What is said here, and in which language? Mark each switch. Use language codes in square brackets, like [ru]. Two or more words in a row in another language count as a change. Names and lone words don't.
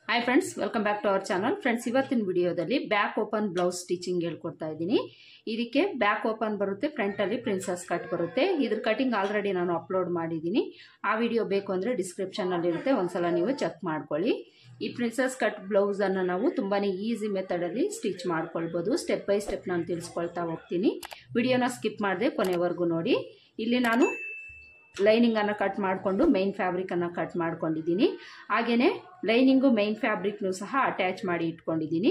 [en] Hi friends welcome back to our channel friends [kn] ಇವತ್ತಿನ ವಿಡಿಯೋದಲ್ಲಿ [en] back open blouse stitching [kn] ಹೇಳ್ಕೊಡ್ತಾ ಇದ್ದೀನಿ। ಇದಕ್ಕೆ [en] back open [kn] ಬರುತ್ತೆ ಫ್ರಂಟ್ ಅಲ್ಲಿ [en] princess cut [kn] ಬರುತ್ತೆ। ಇದರ [en] cutting already [kn] ನಾನು ಅಪ್ಲೋಡ್ ಮಾಡಿದೀನಿ। ಆ ವಿಡಿಯೋ ಬೇಕು ಅಂದ್ರೆ ಡಿಸ್ಕ್ರಿಪ್ಶನ್ ಅಲ್ಲಿ ಇರುತ್ತೆ, ಒಂದ್ಸಲ ನೀವು ಚೆಕ್ ಮಾಡ್ಕೊಳ್ಳಿ। ಈ [en] princess cut blouse [kn] ಅನ್ನು ನಾವು ತುಂಬಾನೇ [en] easy method [kn] ಅಲ್ಲಿ ಸ್ಟಿಚ್ ಮಾಡ್ಕೊಳ್ಳಬಹುದು। [en] step by step [kn] ನಾನು ತಿಳಿಸ್ಕೊಳ್ತಾ ಹೋಗ್ತೀನಿ, ವಿಡಿಯೋನ ಸ್ಕಿಪ್ ಮಾಡದೆ ಕೊನೆವರೆಗೂ ನೋಡಿ। ಇಲ್ಲಿ ನಾನು ಲೈನಿಂಗ್ ಅನ್ನು ಕಟ್ ಮಾಡಿಕೊಂಡು [en] main fabric [kn] ಅನ್ನು ಕಟ್ ಮಾಡ್ಕೊಂಡಿದ್ದೀನಿ, ಹಾಗೇನೇ ಲೈನಿಂಗು [en] main fabric [kn] ನು ಸಹ ಅಟ್ಯಾಚ್ ಮಾಡಿ ಇಟ್ಕೊಂಡಿದ್ದೀನಿ।